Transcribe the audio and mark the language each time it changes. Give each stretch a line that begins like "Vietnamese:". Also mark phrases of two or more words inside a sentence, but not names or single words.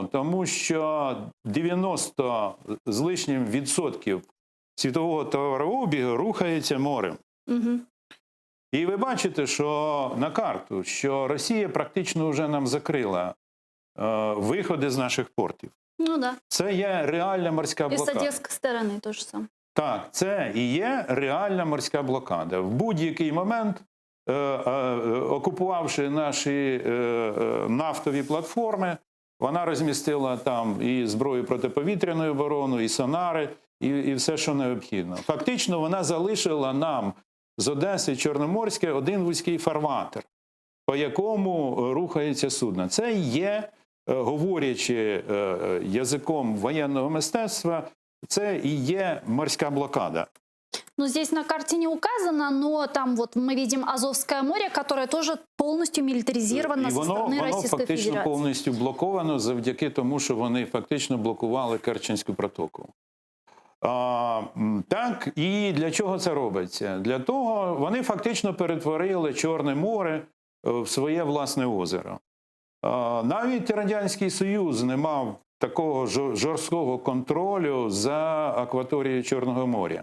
Ukrainian: Тому що 90 з лишнім відсотків світового товарообігу рухається морем. І ви бачите, що на карту, що Росія практично вже нам закрила виходи з наших портів.
Russian: Ну да.
Ukrainian: Це є реальна морська
Russian: И с
Ukrainian: блокада.
Russian: одесской стороны тоже самое.
Ukrainian: Так, це і є реальна морська блокада. В будь-який момент, окупувавши наші нафтові платформи, вона розмістила там і зброю протиповітряної оборони, і сонари, і все, що необхідно. Фактично, вона залишила нам з Одеси Чорноморське один вузький фарватер, по якому рухається судно. Це є, говорячи язиком воєнного мистецтва, це і є морська блокада.
Russian: Ну, здесь на карте не указано, но там вот мы видим Азовское море, которое тоже полностью милитаризировано со стороны
Ukrainian: воно
Russian: Российской
Ukrainian: фактично
Russian: Федерации.
Ukrainian: повністю блоковано завдяки тому, що вони фактично блокували Керченську протоку. Так, і для чого це робиться? Для того, вони фактично перетворили Чорне море в своє власне озеро. Навіть Радянський Союз не мав такого жорсткого контролю за акваторією Чорного моря.